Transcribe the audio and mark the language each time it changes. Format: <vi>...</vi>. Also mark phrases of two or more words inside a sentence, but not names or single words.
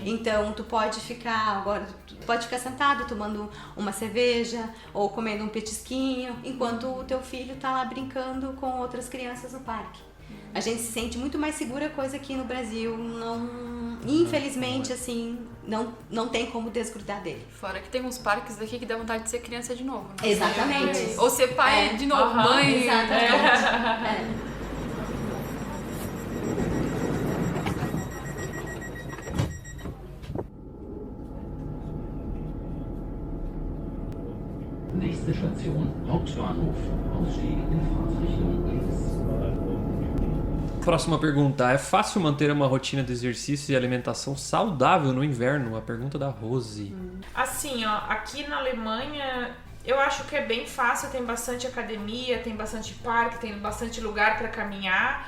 <pt>Então tu pode ficar sentado tomando uma cerveja ou comendo um petisquinho, enquanto o teu filho tá lá brincando com outras crianças no parque. A gente se sente muito mais segura, coisa que no Brasil infelizmente, assim, não tem como desgrudar dele. Fora que tem uns parques daqui que dá vontade de ser criança de novo. Né? Exatamente. Ou ser pai de novo, mãe. Exatamente.</pt> <de>Nächste Station, Hauptbahnhof. Ausstieg in Fahrtrichtung links.</de> <pt>Próxima pergunta. É fácil manter uma rotina de exercício e alimentação saudável no inverno? A pergunta da Rose. Assim, ó, aqui na Alemanha eu acho que é bem fácil, tem bastante academia, tem bastante parque, tem bastante lugar para caminhar.</pt>